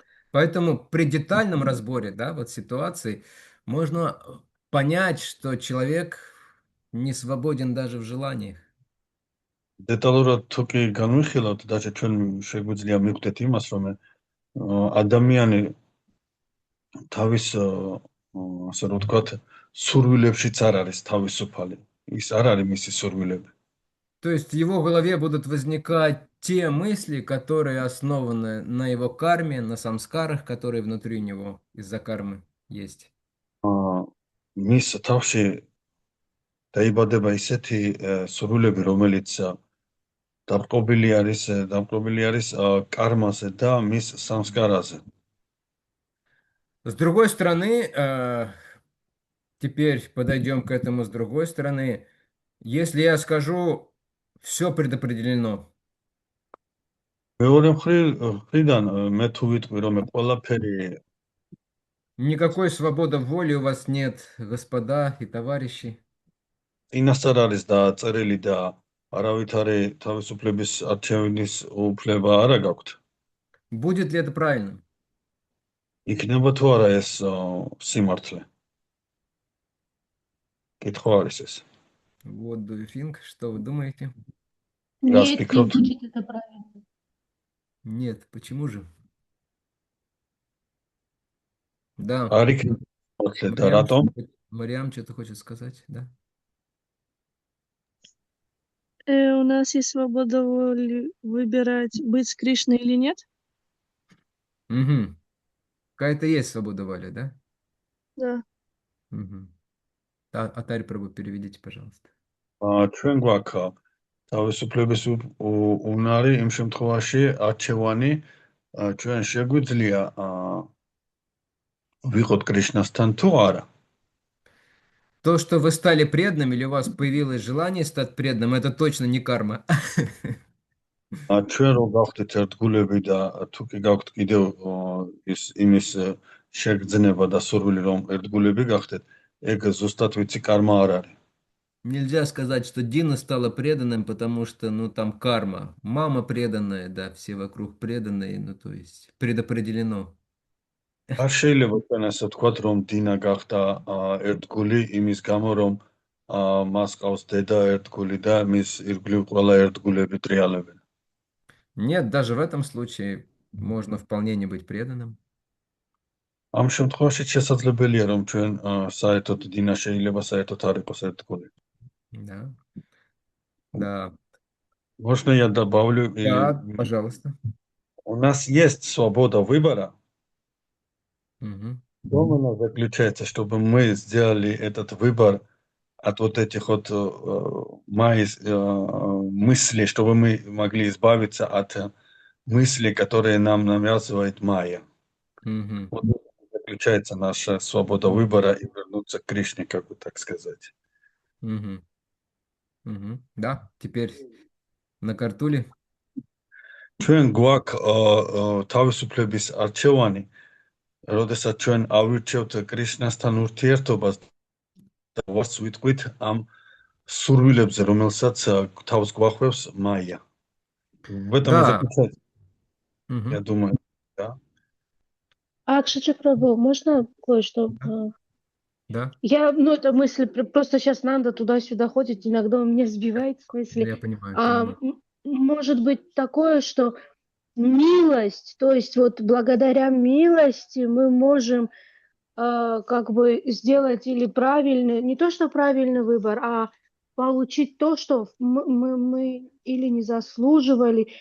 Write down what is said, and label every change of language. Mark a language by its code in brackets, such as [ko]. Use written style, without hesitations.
[ru] Поэтому при детальном разборе, да, вот ситуации можно понять, что человек не свободен даже в желаниях. [ka] Деталურად თუ კი განვიხილავთ, და ჩვენ შეგვიძლია მივხვდეთ იმას, რომ ადამიანი თავის ასე რომ ვთქვათ, სურვილებშიც არ არის თავისუფალი. ის არ არის მისი სურვილები. [ru] То есть в его голове будут возникать те мысли, которые основаны на его карме, на самскарах, которые внутри него из-за кармы есть. [ka] მის თავში დაიბადება ისეთი სურვილები, რომელიც დამპყრობილი არის კარმაზე და მის სამსკარაზე. [ru] С другой стороны, теперь подойдем к этому с другой стороны. Если я скажу, все предопределено, [ka] მეორე მხრიდან მე თუ ვიტყვი რომ ყველაფერი [ru] никакой свободы воли у вас нет, господа и товарищи. [ka] წინასწარ არის დაწერილი და არავითარი თავისუფლების არჩევნის უფლება არ გაქვთ. [ru] Будет ли это правильно? [ka] იქნება თუ არა ეს სიმართლე? კითხვა არის ეს. [en] Вот do you think? [ru] Что вы думаете? Нет, не Распекрот. будет это правильно. Нет, почему же? Да, [ka] არ იქნება სიმართლე და რატომ? [ru] Мариам что-то хочет сказать, да? У нас есть свобода воли выбирать, быть с Кришной или нет? Угу. Какая-то есть свобода воли, да? Да. Угу. Атарь Прабу, переведите, пожалуйста. [ka] ჩვენ გვაქვს თავისუფლების უნარი იმ შემთხვევაში არჩევანი ჩვენ შეგვიძლია ვიყოთ კრიშნასთან თუ არა. [ru] То, что вы стали преданным или у вас появилось желание стать преданным, это точно не карма. [ka] ჩვენ რო გავხდით ერთგულები და თუ კი გაქვთ კიდევ ის იმის შეგრძნება და სურვილი რომ ერთგულები გახდეთ, ეგ ზუსტად ვიცი კარმა არ არის. [ru] Нельзя сказать, что Дина стала преданным, потому что, ну, там карма. Мама преданная, да, все вокруг преданные, ну, то есть предопределено. [ka] არ შეიძლება ჩვენ ასე ვთქვათ, რომ დინა გახდა ერთგული იმის გამო, რომ მას ყავს დედა ერთგული და მის ირგვლივ ყველა ერთგულები ტრიალებენ. [ru] Нет, даже в этом случае можно вполне не быть преданным. [ka] ამ შემთხვევაში შესაძლებელია, რომ ჩვენ საერთოდ დინა შეიძლება საერთოდ არ იყოს ერთგული. [ru] Да. Да. Можно я добавлю? Да, пожалуйста. У нас есть свобода выбора. Угу. Дом она заключается, чтобы мы сделали этот выбор от вот этих вот мыслей, чтобы мы могли избавиться от мыслей, которые нам навязывает Майя. Угу. Вот в этом заключается наша свобода выбора и вернуться к Кришне, как бы так сказать. Угу. Угу. Да, теперь на картуле. [ka] ჩვენ გვაქვს თავისუფლების არჩევანი, როდესაც ჩვენ ავირჩევთ კრიშნასთან ურთიერთობას და ვარც ვიტყვით ამ სურვილებზე, რომელსაც თავს გვახვევს მაია. [ru] В этом и Да. заключается, Угу. я думаю, да. Акшича Прабу, можно кое-что? Да, Ну, эта мысль, просто сейчас Нанда туда-сюда ходит, иногда он меня сбивает с мысли. я понимаю. Может быть такое, что милость, то есть вот благодаря милости мы можем как бы сделать или правильный, не то что правильный выбор, а получить то, что мы или не заслуживали.